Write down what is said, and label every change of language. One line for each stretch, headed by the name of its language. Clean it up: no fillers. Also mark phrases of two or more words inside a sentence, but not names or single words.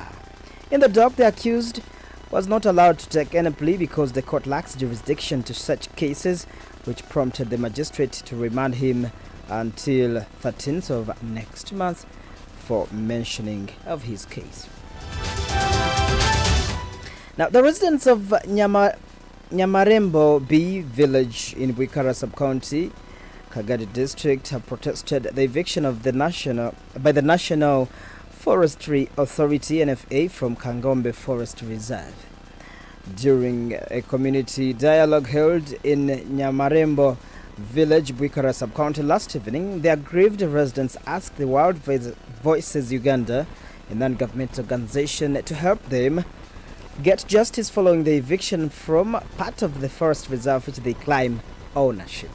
English: In the dock, the accused was not allowed to take any plea because the court lacks jurisdiction to such cases, which prompted the magistrate to remand him until 13th of next month for mentioning of his case. Now, the residents of Nyamarembo B village in Buikara sub-county, Kagadi district, have protested the eviction of the National Forestry Authority NFA from Kangombe Forest Reserve. During a community dialogue held in Nyamarembo village, Buikara sub-county last evening, the aggrieved residents asked the World Voices Uganda, a non-governmental organization, to help them get justice following the eviction from part of the forest reserve which they claim ownership.